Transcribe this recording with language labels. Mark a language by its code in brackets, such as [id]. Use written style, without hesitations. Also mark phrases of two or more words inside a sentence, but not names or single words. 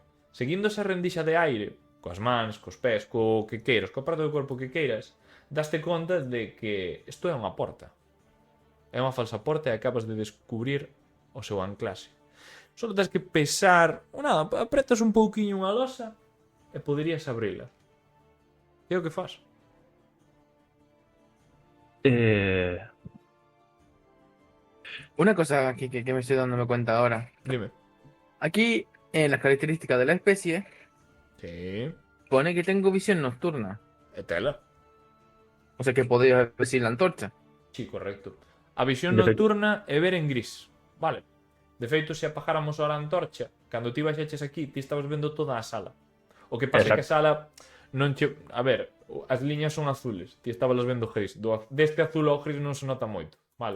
[gl] Seguindo esa rendixa de aire, coas mans, cos pés, co que queiras, coa parte do corpo que queiras, daste conta de que isto é unha porta. É unha falsa porta e acabas de descubrir o seu anclaxe. Só tens que pesar... Nada, apretas un pouquiño unha losa e poderías abrila. E é o que faz. [es] Una cosa que me estoy dándome cuenta ahora. [gl] Dime. [es] Aquí, en las características de la especie, Sí. pone que tengo visión nocturna. [gl] E tela. [es] O sea que podría ver sin la antorcha. [gl] Sí, correcto. A visión De feito- nocturna é ver en gris. Vale. De feito, se apagáramos ahora a antorcha, cando ti baixaches aquí, ti estabas vendo toda a sala. O que pasa é que a sala non che... A ver, as liñas son azules. Ti estabas vendo gris. Deste azul ao gris non se nota moito. Vale.